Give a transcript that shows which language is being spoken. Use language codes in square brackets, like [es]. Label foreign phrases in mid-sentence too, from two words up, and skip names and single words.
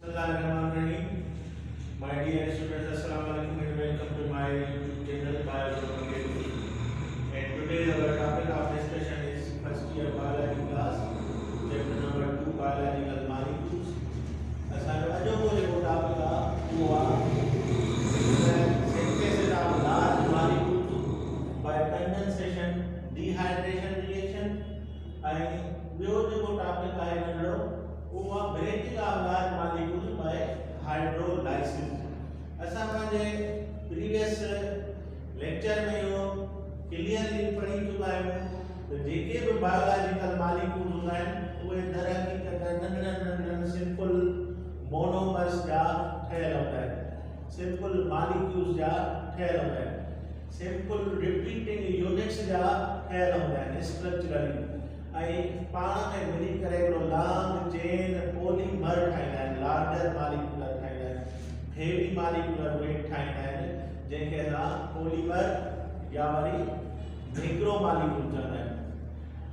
[ar] بسم الله الرحمن الرحيم. [en] My dear students, [ar] السلام عليكم [en] and welcome to my YouTube channel Biology. And today our topic of discussion is first year biology class, chapter number 2, biological molecules. [sd] असांजो अॼोको जेको टॉपिक आहे उहो आहे [en] synthesis of large molecules by condensation, dehydration reaction. [sd] ऐं ॿियो जेको टॉपिक आहे नंढड़ो उहो आहे [en] breaking of large molecules by hydrolysis. [sd] असां पंहिंजे [en] previous lecture [sd] में इहो क्लियरली पढ़ी चुका आहियूं त जेके बि [en] biological molecules [sd] हूंदा आहिनि उहे दर हक़ीक़त नंढड़ा नंढड़ा [en] simple monomers [sd] जा ठहियल हूंदा आहिनि, [en] simple molecules [sd] जा ठहियल हूंदा आहिनि, [en] simple repeating units [sd] जा ठहियल हूंदा आहिनि स्ट्रक्चरली ऐं पाण में मिली करे हिकिड़ो [en] long chain polymer [sd] ठाहींदा आहिनि, [en] larger molecular [sd] ठाहींदा आहिनि, [en] heavy molecular weight [sd] ठाहींदा आहिनि जंहिंखे असां पॉलीमर या वरी [en] macro molecule [sd] चवंदा आहियूं।